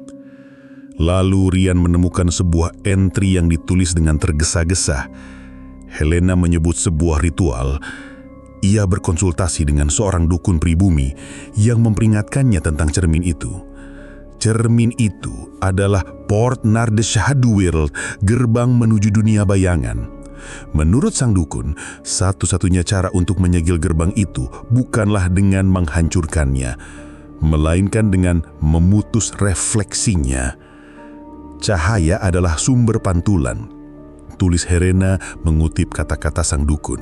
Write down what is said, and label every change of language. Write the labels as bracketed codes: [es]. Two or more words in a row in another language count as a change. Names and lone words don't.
[id] Lalu Rian menemukan sebuah entry yang ditulis dengan tergesa-gesa. Helena menyebut sebuah ritual. Ia berkonsultasi dengan seorang dukun pribumi yang memperingatkannya tentang cermin itu. Cermin itu adalah [nl] Port naar de Schaduwwereld, [id] gerbang menuju dunia bayangan. Menurut sang dukun, satu-satunya cara untuk menyegel gerbang itu bukanlah dengan menghancurkannya, melainkan dengan memutus refleksinya. Cahaya adalah sumber pantulan, tulis Helena mengutip kata-kata sang dukun.